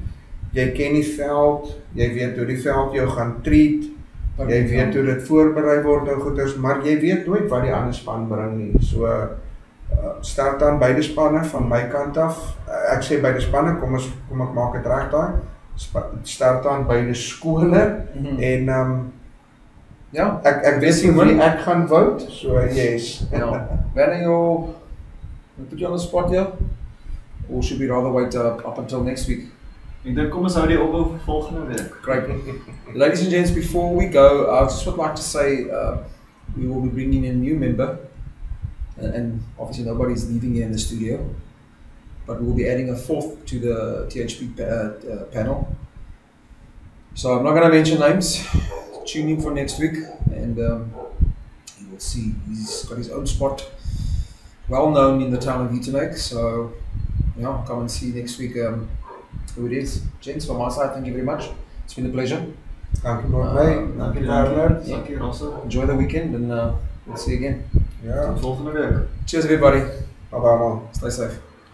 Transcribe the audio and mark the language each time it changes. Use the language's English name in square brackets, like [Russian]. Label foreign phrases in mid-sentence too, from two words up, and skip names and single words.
[Afrikaans] Jy ken die veld, jy weet hoe die veld jou gaan treat, jy weet hoe dit voorberei word en goeders, maar jy weet nooit wat die ander span bring nie. So sterkte aan beide spanne van my kant af. Ek sê beide spanne, kom ek maak dit reg daai. Sterkte aan beide skole en ja, ek weet nie wie ek gaan vote, [English] so yes. When you put you on the spot here? Or should we rather wait up until next week? [Afrikaans] Ek dink kom ons hou die opbou vir volgende week. [English] Great. Ladies and gents, before we go, I just would like to say we will be bringing in a new member, and obviously nobody's leaving here in the studio, but we'll be adding a 4th to the THP panel. So I'm not going to mention names. Tune in for next week, and you will see he's got his own spot, well known in the town of Uitenhage. So yeah, come and see next week who it is. Gents, from my side, thank you very much. It's been a pleasure. Thank you, Thank you, Bernard. Thank you also. Enjoy the weekend, and we'll see you again. [Afrikaans] Ja. Tot volgende week. [English] Cheers, everybody. Bye-bye, man. Stay safe.